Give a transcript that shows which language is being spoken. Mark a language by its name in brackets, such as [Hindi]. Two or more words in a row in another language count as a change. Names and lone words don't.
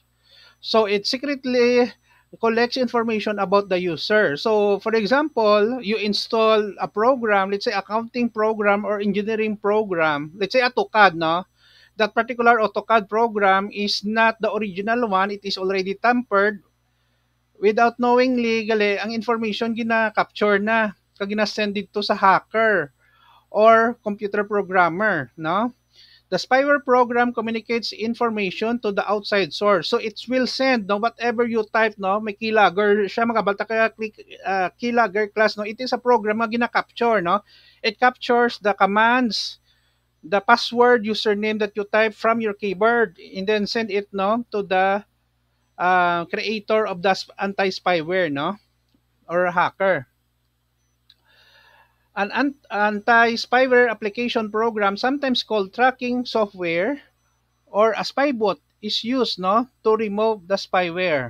[English] So it secretly collects information about the user. So for example, you install a program, let's say accounting program or engineering program, let's say AutoCAD, no? That particular AutoCAD program is not the original one, it is already tampered. Without knowingly, [Hiligaynon] gali, ang information gina-capture na, kag gina-send dito sa [English] hacker or computer programmer, [Hiligaynon] no? [English] The spyware program communicates information to the outside source. So it will send, no, whatever you type, [Hiligaynon] no, may keylogger siya, magabalta kaya click keylogger class, no. It is a program na gina-capture, no. [English] It captures the commands, the password, username that you type from your keyboard, and then send it, no, to the creator of the anti-spyware, no, or hacker. An anti-spyware application program, sometimes called tracking software or a spybot, is used, no, to remove the spyware.